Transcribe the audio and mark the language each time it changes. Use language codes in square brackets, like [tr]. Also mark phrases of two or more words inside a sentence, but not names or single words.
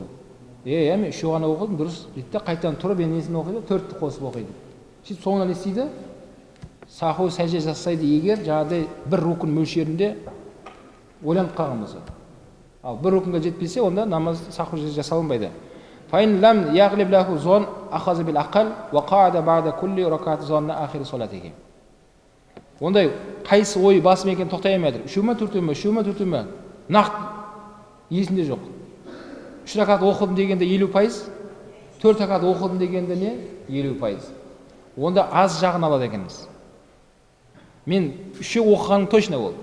[kk] Мен 3 ғана оқыдым, дұрыс. Дейді, қайтадан тұрып, несін оқиды? 4-ті қосып оқиды. Сөйтіп соңынан не істейді? Саху сәжде жасайды, егер жаңағыдай бір рукун мөлшерінде ойланып қалған болса. Ал бір рукунға жетпесе, онда намаз саху жасалынбайды. [ar] فإن لم يغلب له ظن أخذ بالأقل وقعد بعد كل ركعة ظنها آخر صلاته. [kk] Ондай қайсы ой басым екен тоқтай алмайды. 3 ма, 4 ма, 3 ма, 4 ма? Нақты есінде жоқ. 3 ракат оқыдым дегенде 50%, 4 ракат оқыдым дегенде не? 50%. Онда аз жағын алады екенбіз. Мен 3 оқығаным точно ол.